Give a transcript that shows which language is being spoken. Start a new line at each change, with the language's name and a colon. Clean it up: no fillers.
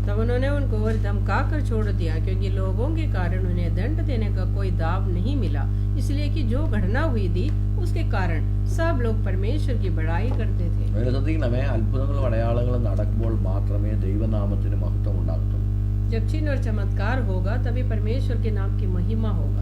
Hindi: तब उन्होंने उनको और धमका कर छोड़ दिया, क्योंकि लोगों के कारण उन्हें दंड देने का कोई दाव नहीं मिला, इसलिए कि जो घटना हुई थी उसके कारण सब लोग परमेश्वर की बड़ाई करते थे।
Malayalam: ശ്രദ്ധിക്കണമേ, അത്ഭുതങ്ങളും അടയാളങ്ങളും നടക്കുമ്പോൾ മാത്രമേ ദൈവനാമത്തിന് മഹത്വം ഉണ്ടാകത്തുള്ളൂ.
Hindi: जब चिन्ह और चमत्कार होगा तभी परमेश्वर के नाम की महिमा होगा।